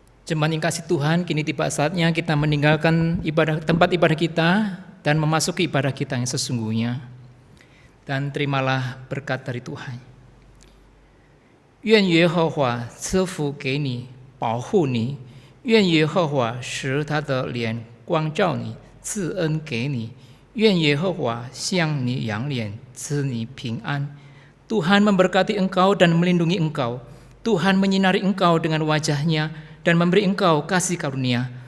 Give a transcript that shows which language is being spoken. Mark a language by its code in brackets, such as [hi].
[id] Jemaat yang kasih Tuhan, kini tiba saatnya kita meninggalkan tempat ibadah kita dan memasuki ibadah kita yang sesungguhnya. Dan terimalah berkat dari Tuhan. [zh] 愿耶和华赐福给你，保护你；愿耶和华使他的脸光照你，赐恩给你；愿耶和华向你扬脸，赐你平安。 [id] Tuhan memberkati engkau dan melindungi engkau. Tuhan menyinari engkau dengan wajah-Nya dan memberi engkau kasih karunia.